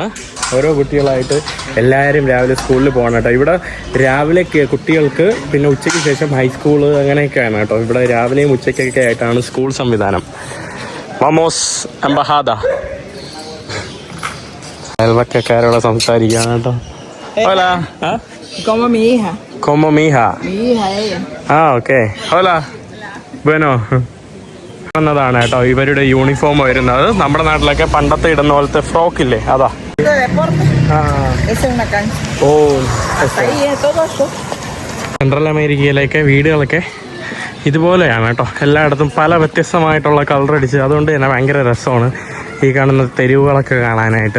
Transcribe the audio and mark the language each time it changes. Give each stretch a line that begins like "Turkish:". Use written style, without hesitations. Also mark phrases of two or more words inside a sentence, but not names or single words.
Malayalam: ഓരോ കുട്ടികളായിട്ട് എല്ലാവരും രാവിലെ സ്കൂളിൽ പോകണം കേട്ടോ. ഇവിടെ രാവിലെ കുട്ടികൾക്ക്, പിന്നെ ഉച്ചയ്ക്ക് ശേഷം ഹൈസ്കൂള് അങ്ങനെയൊക്കെയാണ് കേട്ടോ. ഇവിടെ രാവിലെയും ഉച്ചയ്ക്കൊക്കെ ആയിട്ടാണ് സ്കൂൾ സംവിധാനം.
Spanish: Vamos embajada.
Malayalam: അയൽവക്കക്കാരോടെ സംസാരിക്കുകയാണ് കേട്ടോ.
Spanish: Hola. Como mi hija. Como mi hija. Mi hija, ella. Okay. Hola. Bueno.
Malayalam: ാണ് കേട്ടോ ഇവരുടെ യൂണിഫോം വരുന്നത്. നമ്മുടെ നാട്ടിലൊക്കെ പണ്ടത്തെ ഇടുന്ന പോലത്തെ ഫ്രോക്ക് ഇല്ലേ, അതാ. സെൻട്രൽ അമേരിക്കയിലേക്ക് വീടുകളൊക്കെ ഇതുപോലെയാണ് കേട്ടോ. എല്ലായിടത്തും പല വ്യത്യസ്തമായിട്ടുള്ള കളർ അടിച്ച്, അതുകൊണ്ട് തന്നെ ഭയങ്കര രസമാണ് ഈ കാണുന്ന തെരുവുകളൊക്കെ കാണാനായിട്ട്.